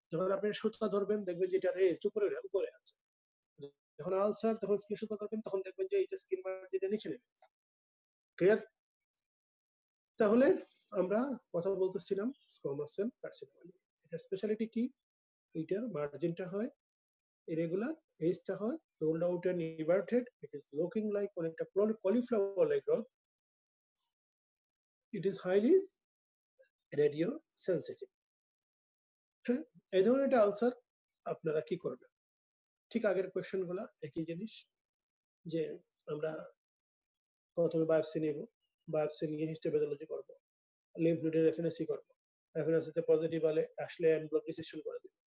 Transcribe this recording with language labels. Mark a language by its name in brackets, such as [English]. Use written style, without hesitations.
[Bangla] যখন আপনি সুতা ধরবেন দেখবেন যে এটা রেস্ট উপরে আছে। যখন আলসার তখন স্কিন সুতা ধরবেন তখন দেখবেন যে এটা স্কিন মার্জিনের নিচে নেমে গেছে। ক্লিয়ার? তাহলে আমরা কথা বলতেছিলাম স্কোয়ামাস সেল কার্সিনোমা। এটার স্পেশালিটি কি? এটার মার্জিনটা হয় irregular, এজটা হয় [English] rolled out and everted. It is looking like [Bangla] অনেকটা [English] cauliflower like growth. It is highly radio sensitive. [Bangla] হ্যাঁ, এই ধরনের একটা আনসার আপনারা কি করবেন? ঠিক আগের কোয়েশ্চেন গুলা একই জিনিস, যে আমরা প্রথমে বায়োপসি নেব, বায়োপসি নিয়ে হিস্টোপ্যাথোলজি করব, লিম্ফ নোডের এফএনএসি করব, এফএনএসি তে পজিটিভ আসলে ব্লড ডিসেকশন করে দেব।